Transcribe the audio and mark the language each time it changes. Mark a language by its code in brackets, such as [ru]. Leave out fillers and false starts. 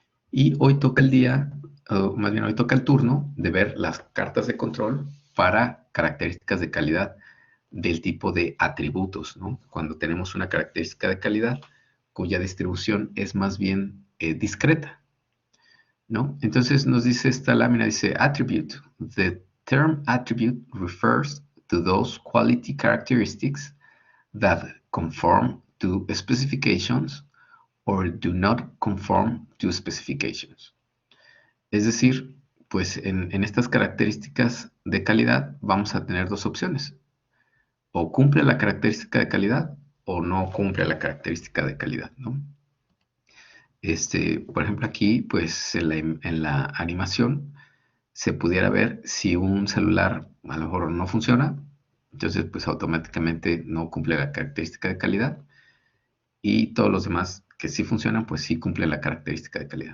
[es] Y hoy toca el día, o más bien hoy toca el turno de ver las cartas de control para características de calidad del tipo de atributos, ¿no? Cuando tenemos una característica de calidad cuya distribución es más bien discreta, ¿no? Entonces nos dice esta lámina, dice attribute. [en] The term attribute refers to those quality characteristics that conform to specifications or do not conform to specifications. [es] Es decir, pues en estas características de calidad vamos a tener dos opciones. O cumple la característica de calidad o no cumple la característica de calidad, ¿no? Por ejemplo, aquí, pues en la animación se pudiera ver si un celular a lo mejor no funciona, entonces pues automáticamente no cumple la característica de calidad, y todos los demás que sí funcionan, pues sí cumplen la característica de calidad.